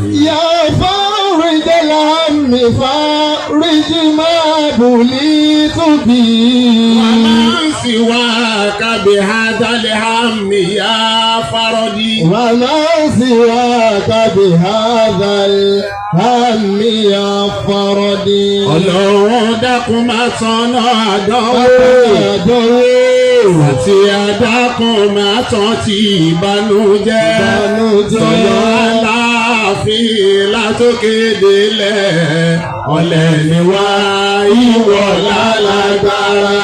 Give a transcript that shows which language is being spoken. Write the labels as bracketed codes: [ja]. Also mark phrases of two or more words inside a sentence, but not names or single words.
[ar] يا فارج الهم فارج ما بليت به ومن سواك بهذا الهم يا فردي وما سواك بهذا الهم يا فردي [yo] Ọlọ́run dákun má tọ́nà àdánwò àti àdákun má tán ti ìbànújẹ́ sọ̀yọ́ aláàfin látòkè délẹ̀ ọ̀lẹ ni wá ìwọ lálágbára.